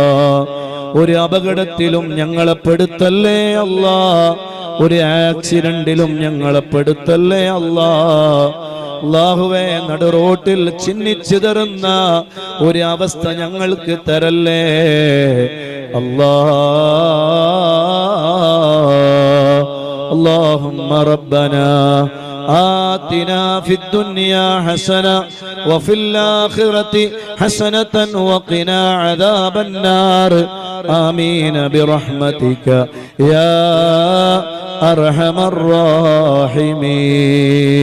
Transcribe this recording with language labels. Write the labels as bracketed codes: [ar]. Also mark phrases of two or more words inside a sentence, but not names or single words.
[ml] ഒരു അപകടത്തിലും ഞങ്ങളെ പെടുത്തല്ലേ അല്ലാ. ഒരു ആക്സിഡന്റിലും ഞങ്ങളെ പെടുത്തല്ലേ അല്ലാ. അല്ലാഹുവേ, നടുറോട്ടിൽ ചിന്നിച്ചിതറുന്ന ഒരു അവസ്ഥ ഞങ്ങൾക്ക് തരല്ലേ അല്ലാ. [ar] اللهم ربنا آتنا في الدنيا حسنة وفي الآخرة حسنة وقنا عذاب النار آمين برحمتك يا أرحم الراحمين.